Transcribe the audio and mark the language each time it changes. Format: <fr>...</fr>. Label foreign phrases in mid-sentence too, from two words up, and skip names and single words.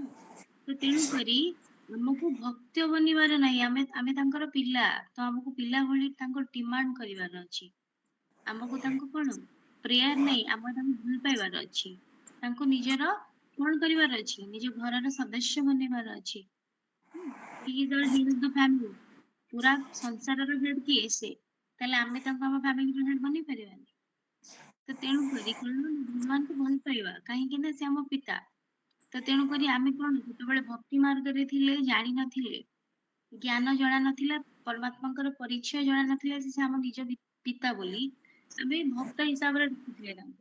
<or>ତ ତେଣୁକରି ଆମକୁ ଭକ୍ତ ବନିବାର ନାହିଁ, ଆମେ ତାଙ୍କର ପିଲା, ତ ଆମକୁ ପିଲା ଭଳି ତାଙ୍କ ଡିମାଣ୍ଡ କରିବାର ଅଛି। ଆମକୁ ତାଙ୍କୁ କଣ ପ୍ରେୟାର ନାହିଁ, ଆମର ତାଙ୍କୁ ଭଲ ପାଇବାର ଅଛି, ତାଙ୍କୁ ନିଜର କଣ କରିବାର ଅଛି, ନିଜ ଘରର ସଦସ୍ୟ ବନେଇବାର ଅଛି।</or> <en>He is the head of the family,</en> <or>ପୁରା ସଂସାରର ହେଡ୍ କିଏ ସେ, ତାହେଲେ ଆମେ ତାଙ୍କୁ ଆମ</or> <en>family's head</en> <or>ବନେଇ ପାରିବାନି। ତ ତେଣୁ କରି କଣ ଭଗବାନଙ୍କୁ ଭଲ ପାଇବା, କାହିଁକି ନା ସେ ଆମ ପିତା। ତ ତେଣୁ କରି ଆମେ କଣ ଯେତେବେଳେ ଭକ୍ତି ମାର୍ଗରେ ଥିଲେ, ଜାଣିନଥିଲେ, ଜ୍ଞାନ ଜଣା ନଥିଲା, ପରମାତ୍ମାଙ୍କର ପରିଚୟ ଜଣା ନଥିଲା ଯେ ସେ ଆମ ନିଜ ପିତା ବୋଲି, ଆମେ ଭକ୍ତ ହିସାବରେ ଡାକୁଥିଲେ ତାଙ୍କୁ।</or>